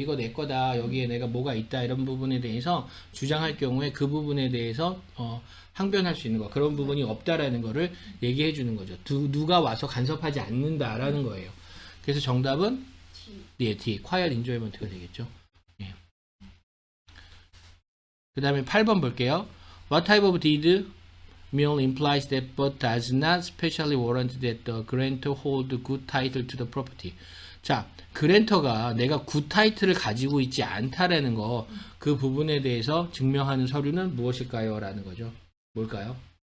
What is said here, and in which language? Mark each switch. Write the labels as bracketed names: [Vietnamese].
[Korean] 이거 내 거다, 여기에 내가 뭐가 있다, 이런 부분에 대해서 주장할 경우에 그 부분에 대해서 항변할 수 있는 거, 그런 부분이 없다라는 거를 얘기해 주는 거죠. 누가 와서 간섭하지 않는다라는 거예요. 그래서 정답은 T, quiet enjoyment가 되겠죠. 예. 그 다음에 8번 볼게요. [English] What type of deed merely implies that but does not specially warrant that the grantor hold good title to the property. [Korean] 자, 그랜터가 내가 굿 타이틀을 가지고 있지 않다라는 거, 그 부분에 대해서 증명하는 서류는 무엇일까요? 라는 거죠. 뭘까요?